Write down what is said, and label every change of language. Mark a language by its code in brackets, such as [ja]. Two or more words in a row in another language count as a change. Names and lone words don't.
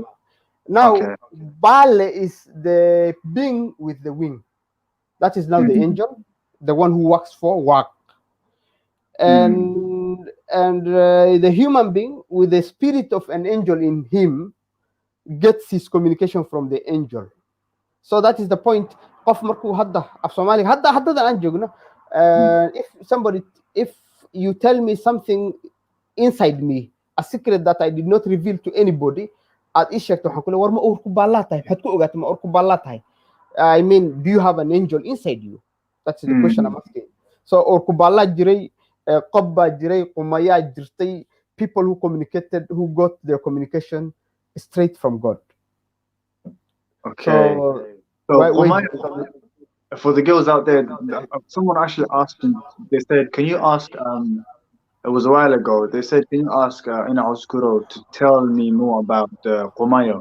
[en] Now Baal is the being with the wing. That is now the angel, the one who works for Waaqism. And the human being with the spirit of an angel in him gets his communication from the angel. So that is the point. [so] Qof markuu hadda af Soomaaliga hadda aan joogno, [en] if you tell me something inside me, a secret that I did not reveal to anybody, [so] aad ii sheegto waxaan ku leeyahay war ma uurku baallaa tahay, maxaad ku ogaatay ma uurku baallaa tahay? [en] I mean, do you have an angel inside you? That's the question I'm asking. [so] So uurku baallaa jiray, qob baa jiray, qumayaa jirtay, [en] people who communicated, who got their communication straight from God. Okay. So for the girls out there, someone actually asked me, they said, can you ask, it was a while ago, they said, can you ask Ina Cawsgurow to tell me more about the Qumayo?